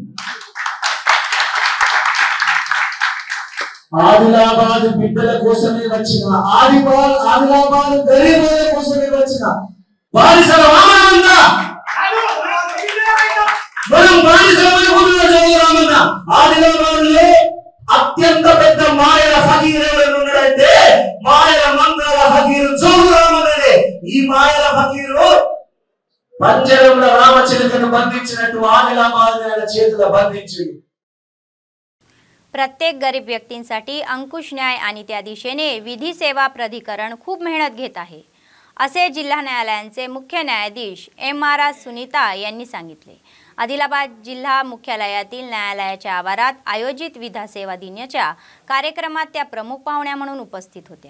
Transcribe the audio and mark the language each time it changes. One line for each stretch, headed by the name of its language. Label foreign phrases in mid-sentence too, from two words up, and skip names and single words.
Telugu: ఆదిలాబాద్ బిడ్డల కోసమే వచ్చిన, ఆదిలాబాద్ గరీబుల కోసమే వచ్చిన బానిసల రామన్న, మనం బానిసల రామన్న. ఆదిలాబాద్ లో అత్యంత పెద్ద మాయల ఫకీర్ ఎవరైనా ఉన్నాడంటే మాయల మంత్రాల ఫకీరు జోగు రామన్ననే. ఈ మాయల ఫకీరు పంజరంలో రామచిలుకను బంధించినట్టు आदिलाबाद చేతుల బంధించిండు.
Marathi: प्रत्येक गरीब व्यक्तींसाठी अंकुश न्याय आणि त्या दिशेने विधी सेवा प्राधिकरण खूप मेहनत घेत आहे, असे जिल्हा न्यायालयाचे मुख्य न्यायाधीश MR सुनीता यांनी सांगितले. आदिलाबाद जिल्हा मुख्यालयातील न्यायालयाच्या आवारात आयोजित विधी सेवा दिनाच्या कार्यक्रमात त्या प्रमुख पाहुण्या म्हणून उपस्थित होत्या.